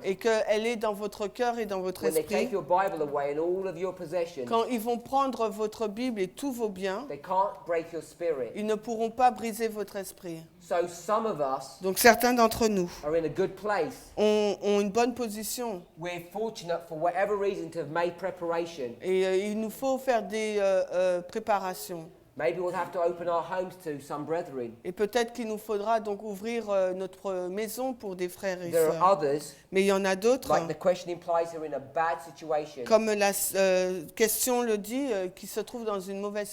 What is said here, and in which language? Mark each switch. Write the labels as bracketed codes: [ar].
[fr] et qu'elle est dans votre cœur et dans votre [en] when they [fr] esprit, [en] take your Bible away and all of your possessions, [fr] quand ils vont prendre votre Bible et tous vos biens, [en] they can't break your spirit. [fr] ils ne pourront pas briser votre esprit. [en] So some of us [fr] Donc certains d'entre nous [en] are in a good place. [fr] ont une bonne position [en] We're fortunate for whatever reason to have made preparation. [fr] et il nous faut faire des préparations. [en] Maybe we'll have to open our homes to some brethren. [fr] Et peut-être qu'il nous faudra donc ouvrir notre maison pour des frères et [en] There [fr] sœurs. [en] are others, [fr] Mais il y en a d'autres, [en] like the question implies, who are in a bad situation. [fr] comme la question le dit, qui se trouvent dans une mauvaise